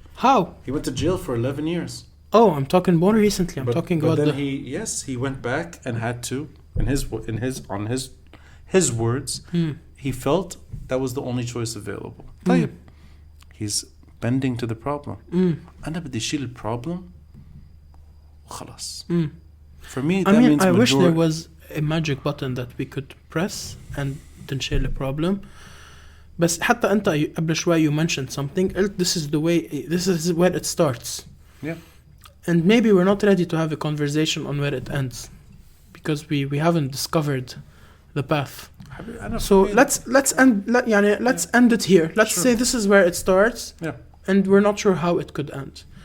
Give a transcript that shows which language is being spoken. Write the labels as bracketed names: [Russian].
[English] How? He went to jail for 11 years. Oh, I'm talking more recently. I'm talking about then he went back and had to, on his words, he felt that was the only choice available. He's bending to the problem. [Arabic] أنا بدي أشيل البروبلم وخلاص. [English] For me, that means I wish there was a magic button that we could press and [Arabic] تنشيل [English] the problem. [Arabic] بس حتى أنت قبل شوي [English] you mentioned something. This is where it starts. Yeah. And maybe we're not ready to have a conversation on where it ends, because we haven't discovered the path. So let's end it here. Let's say this is where it starts. Yeah. And we're not sure how it could end.